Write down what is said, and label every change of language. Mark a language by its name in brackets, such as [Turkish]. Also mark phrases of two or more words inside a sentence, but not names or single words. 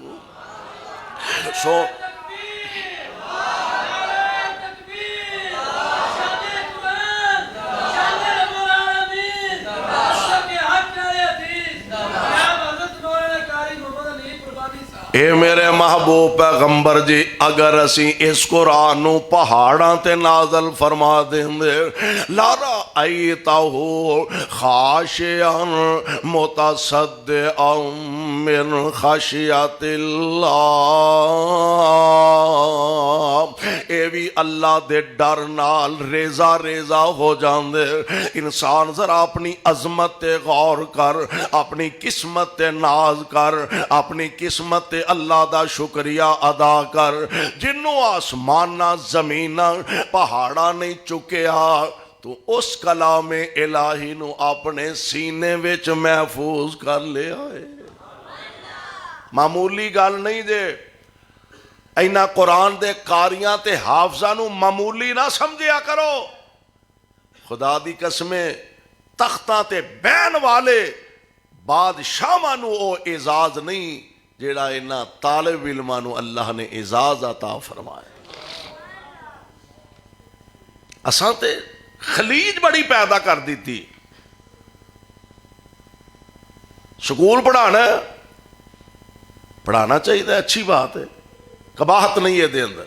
[Punjabi] So اے میرے محبوب پیغمبر جی اگر اسی اس قرآن نو پہاڑاں تے نازل فرما دیندے [Arabic] لَرَأَيْتَهُ خَاشِعًا مُتَصَدِّعًا مِّنْ خَشْیَةِ اللَّهِ. [Punjabi] اے بھی اللہ دے ڈر نال ریزہ ریزہ ہو جاندے. انسان ذرا اپنی عظمت تے غور کر, اپنی قسمت تے ناز کر, اپنی قسمت تے اللہ دا شکریہ ادا کر. جنوں آسمانہ زمینہ پہاڑا نہیں چکیا تو اس کلام الہی نو اپنے سینے وچ محفوظ کر لیا ہے. معمولی گل نہیں دے. اینا قرآن دے قاریاں تے حافظاں نو معمولی نہ سمجھیا کرو. خدا دی قسمیں تختاں تے بین والے بادشاہاں نو او اعزاز نہیں جیڑا انہاں طالب علماں نو اللہ نے اعزاز عطا فرمایا. اساں تے خلیج بڑی پیدا کر دیتی. [Urdu] سکول پڑھانا چاہیے, اچھی بات ہے, قباحت نہیں ہے دے اندر.